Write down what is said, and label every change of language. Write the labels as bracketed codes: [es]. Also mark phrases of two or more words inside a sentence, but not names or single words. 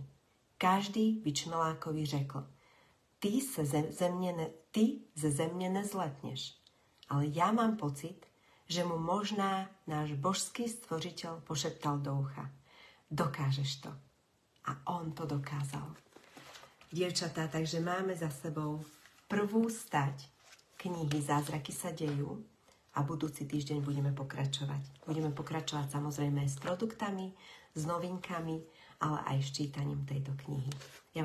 [cs] Každý by čmelákovi řekl: ty ze země nezletněš. Ale já mám pocit, že mu možná náš božský stvoriteľ pošeptal do ucha. Dokážeš to. A on to dokázal. [sk] Dievčatá, takže máme za sebou prvú stať knihy Zázraky sa dejú a budúci týždeň budeme pokračovať. Budeme pokračovať samozrejme s produktami, s novinkami, ale aj s čítaním tejto knihy.